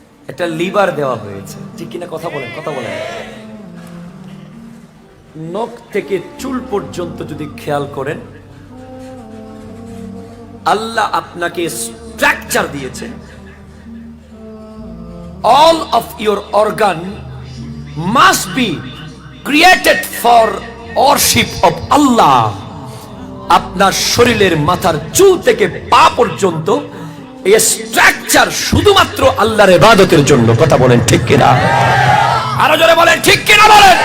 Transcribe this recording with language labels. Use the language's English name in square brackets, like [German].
[Bangla] একটা লিভার দেওয়া হয়েছে। ঠিক কিনা? কথা বলেন, কথা বলেন। নখ থেকে চুল পর্যন্ত যদি খেয়াল করেন, আল্লাহ আপনাকে স্ট্রাকচার দিয়েছে। [English] All of your organ must be created for worship of Allah. [Bangla] আপনার শরীরের মাথার চুল থেকে পা পর্যন্ত এই স্ট্রাকচার শুধুমাত্র আল্লাহর ইবাদতের জন্য। কথা বলেন ঠিক কিনা? আরো জোরে বলেন ঠিক কিনা বলেন।